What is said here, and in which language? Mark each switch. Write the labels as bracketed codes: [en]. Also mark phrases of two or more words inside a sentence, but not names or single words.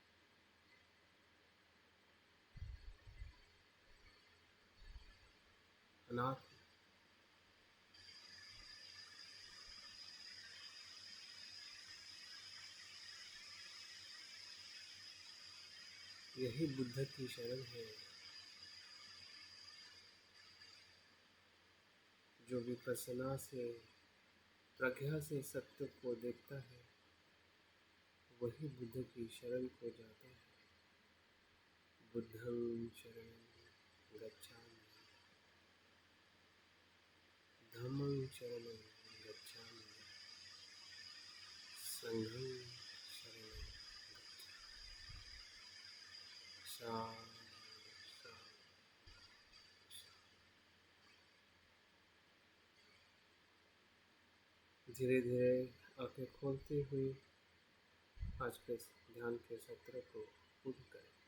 [hi] अनात्म, यही बुद्ध की शरण है। जो विपश्यना से, प्रज्ञा से सत्य को देखता है, वही बुद्ध की शरण को जाता है। [pi] बुद्धं शरणं गच्छामि, धम्मं शरणं गच्छामि, संघं शरणं गच्छामि। [hi] धीरे धीरे आंखें खोलते हुए आज के ध्यान के सत्र को पूर्ण करें।